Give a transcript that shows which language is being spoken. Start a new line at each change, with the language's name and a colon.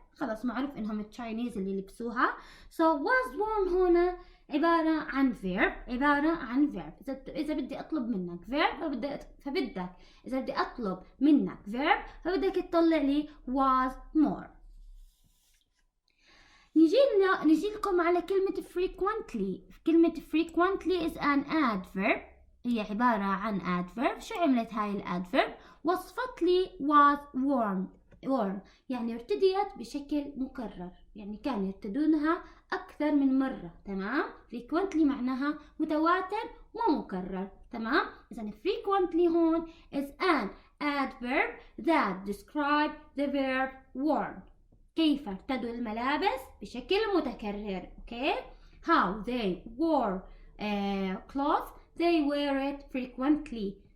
Arabic: خلاص معروف انهم التشاينيز اللي لبسوها.
English: So was worn
Arabic: هنا عبارة عن
English: verb.
Arabic: إذا بدي أطلب منك verb إذا بدي أطلب منك verb فبدك تطلع لي
English: was more.
Arabic: نجي لكم على كلمة frequently. كلمة
English: frequently is an adverb.
Arabic: هي عبارة عن adverb. شو عملت هاي الادفيرب؟ وصفت لي was worn يعني ارتديت بشكل مكرر، يعني كانوا يرتدونها أكثر من مرة. تمام؟ frequently معناها متواتر ومكرر. تمام؟ إذن
English: frequently
Arabic: هون
English: is an adverb that describe the verb worn.
Arabic: كيف ارتدوا الملابس بشكل متكرر.
English: Okay? How they wore clothes. They wear it frequently.